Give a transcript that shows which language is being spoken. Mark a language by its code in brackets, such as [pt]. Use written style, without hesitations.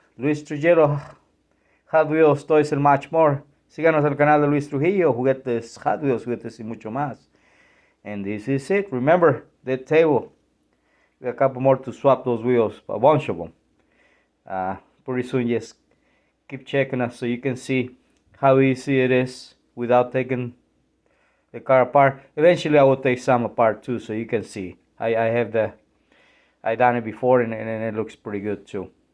[en] Luis Trujillo, Hot Wheels, Toys and much more. [es] Síganos al canal de Luis Trujillo, juguetes, Hot Wheels, juguetes y mucho más. [en] And this is it. Remember, that table. We have a couple more to swap those wheels, a bunch of them. Pretty soon, just keep checking us so you can see how easy it is without taking the car apart. Eventually, I will take some apart too, so you can see. I done it before and it looks pretty good too.